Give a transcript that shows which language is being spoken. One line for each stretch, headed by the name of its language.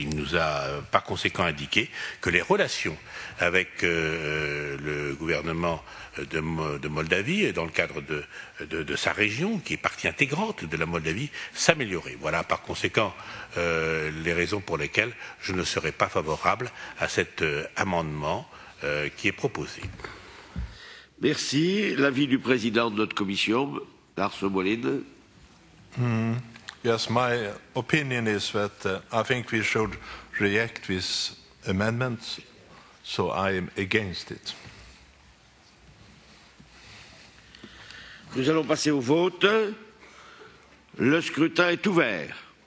French: Il nous a par conséquent indiqué que les relations avec le gouvernement de Moldavie, dans le cadre de sa région, qui est partie intégrante de la Moldavie, s'amélioraient. Voilà par conséquent les raisons pour lesquelles je ne serai pas favorable à cet amendement qui est proposé. Merci. L'avis du président de notre commission, Lars Molin.
English: Yes, my opinion is that I think we should reject this amendment, so I am against it.
French: Nous allons passer au vote. Le scrutin est ouvert.